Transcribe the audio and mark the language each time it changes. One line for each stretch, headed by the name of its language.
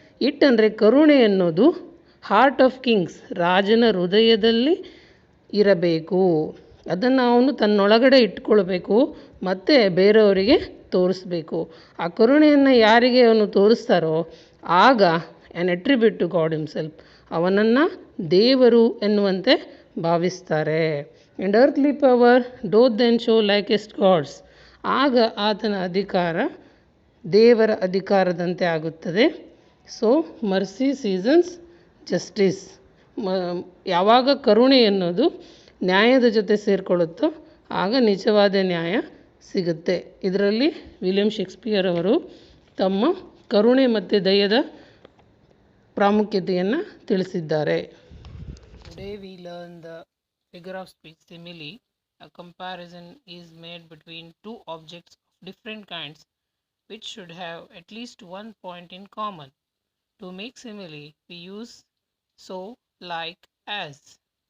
Kannada: It ಅಂದರೆ ಕರುಣೆ ಅನ್ನೋದು
English: heart of kings,
Kannada: ರಾಜನ ಹೃದಯದಲ್ಲಿ ಇರಬೇಕು. ಅದನ್ನು ಅವನು ತನ್ನೊಳಗಡೆ ಇಟ್ಕೊಳ್ಬೇಕು ಮತ್ತು ಬೇರೆಯವರಿಗೆ ತೋರಿಸ್ಬೇಕು. ಆ ಕರುಣೆಯನ್ನು ಯಾರಿಗೆ ಅವನು ತೋರಿಸ್ತಾರೋ ಆಗ
English: an attribute to God himself,
Kannada: ಅವನನ್ನು ದೇವರು ಎನ್ನುವಂತೆ ಭಾವಿಸ್ತಾರೆ.
English: and earthly power doth then show likest gods.
Kannada: ಆಗ ಆತನ ಅಧಿಕಾರ ದೇವರ ಅಧಿಕಾರದಂತೆ ಆಗುತ್ತದೆ.
English: So mercy seasons justice.
Kannada: ಯಾವಾಗ ಕರುಣೆ ಎನ್ನುವುದು ನ್ಯಾಯದ ಜೊತೆ ಸೇರಿಕೊಳ್ಳುತ್ತೋ ಆಗ ನಿಜವಾದ ನ್ಯಾಯ ಸಿಗುತ್ತೆ. ಇದರಲ್ಲಿ ವಿಲಿಯಂ ಶೇಕ್ಸ್ಪಿಯರ್ ಅವರು ತಮ್ಮ ಕರುಣೆ ಮತ್ತು ದಯದ ಪ್ರಾಮುಖ್ಯತೆಯನ್ನು ತಿಳಿಸಿದ್ದಾರೆ.
English: Today we learn the figure of speech simile. A comparison is made between two objects of different kinds which should have at least one point in common. To make simile, we use so, like, as.